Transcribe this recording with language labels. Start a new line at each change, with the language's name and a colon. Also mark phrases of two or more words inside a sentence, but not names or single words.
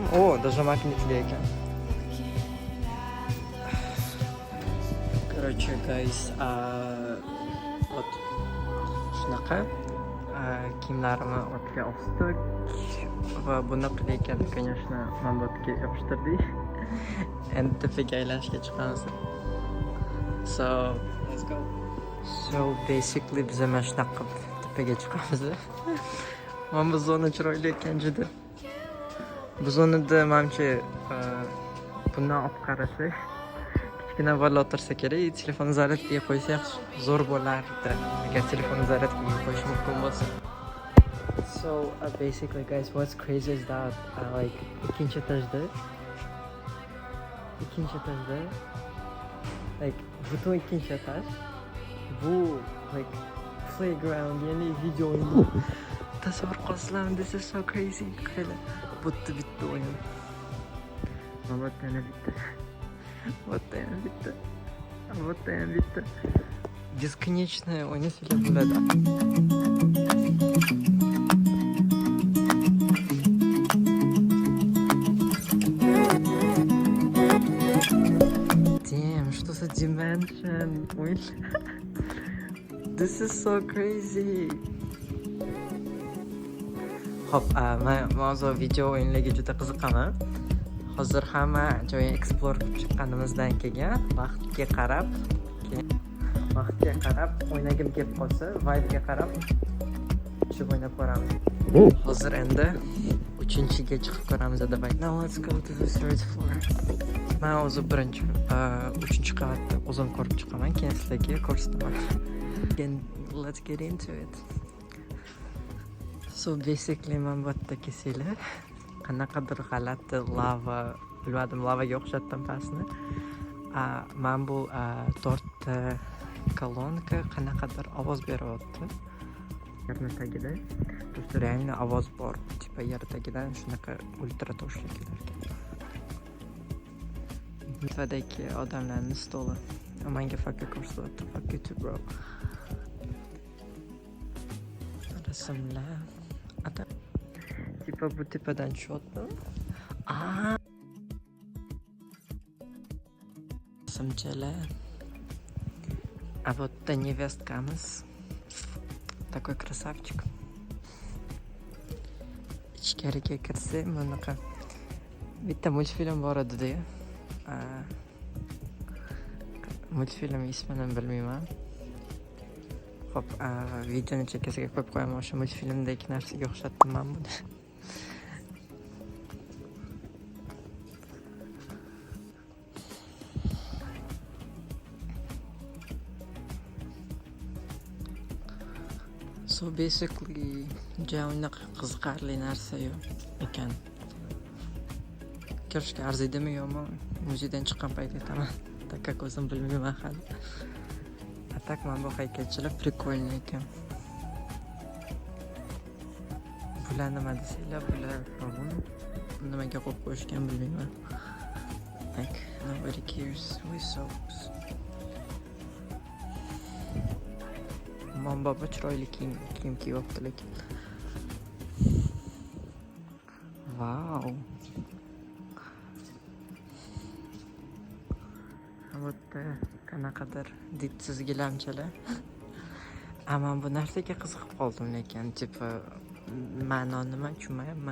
Uzbek: Даже magnitli ekan. Короче, guys, вот shunaqa kiyimlarimni o'tga osdik va buni qilayotgan, конечно, men bu yerga yopishtirdik. Endi tepaga aylanishga chiqamiz.
English: So, let's go. So basically
Uzbek: biz mana shunaqa tepaga chiqamiz. Mana bu zona chiroyli ekan juda. Bu zonada menimcha bundan olib qarasak, kichkina bola o'tirsa kerak, telefonni zaryadkaga qo'ysa yaxshi, zo'r bo'lardi. Agar telefonni zaryadkaga qo'yish mumkin bo'lsa.
English: So basically guys, what's crazy is that like
Uzbek: ikkinchi etajda like butun ikkinchi etaj bu
English: like playground,
Uzbek: ya'ni video o'yini. Tasavvur qilasizlarmi?
English: This is so crazy.
Uzbek: Qara, bu bitta o'yin. Вот yana bitta. Вот yana bitta. Вот yana bitta. Бесконечное o'ynasizlar bo'ladi. Dimension.
English: This is so crazy.
Uzbek: Hop, men hozir video o'yinlarga juda qiziqaman. Hozir hamma joyni explore qilib chiqqanimizdan keyin vaqtga qarab o'ynagim kelib qolsa, vibe'ga qarab tushib o'ynab ko'ramiz. Hozir endi 3-ga chiqib ko'ramiz.
English: Now let's go to the third floor.
Uzbek: Men o'zim birinchi 3-qavatda o'zim ko'rib chiqaman, keyin sizlarga ko'rsataman.
English: Let's get into it. So basically
Uzbek: men bu yerda kesinglar qanaqadir g'alati lava, bilmadim, lavaga o'xshatdim pastni. Men bu 4 kolonka qanaqadir ovoz beryapti. Yerning tagida reально ovoz bor. Tipa yer tagidan shunaqa ultra toshli kelarkan. Litvadagi odamlarning stoli. Menga faqat ko'rsatyapti.
English: Fuck you too, bro.
Uzbek: Rasmlar. Tipa bu tepadan tushyapti. Simchalar.
Russian: А вот это невесткamiz. Такой красавчик.
Uzbek: Ichkariga kirsa, bunaqa bitta multfilm bor edi-da. Multfilm ismini bilmayman. Xo'p, videoni chekkasiga qo'yib qo'yaman. O'sha multfilmdagi narsaga o'xshatdim men buni.
English: So basically
Uzbek: javonda qiziqarli narsa yo'q ekan. Kirishga arziydimi yo'qmi? Muzeydan chiqqan payt aytaman. Так o'zim bilmayman hali. Atak mana bu haykalchilar прикольный ekan. Bular nima desanglar, bular nimaga qo'yib qo'yishgan bilmayman.
English: Like nobody cares with socks.
Uzbek: Baba chiroyli kiyim kiyyapti lekin. Vau. Bitta qanaqadir didsiz gilamchalar. Ammo bu narsaga qiziqib qoldim lekin, tipa ma'no nima tushunmayapman.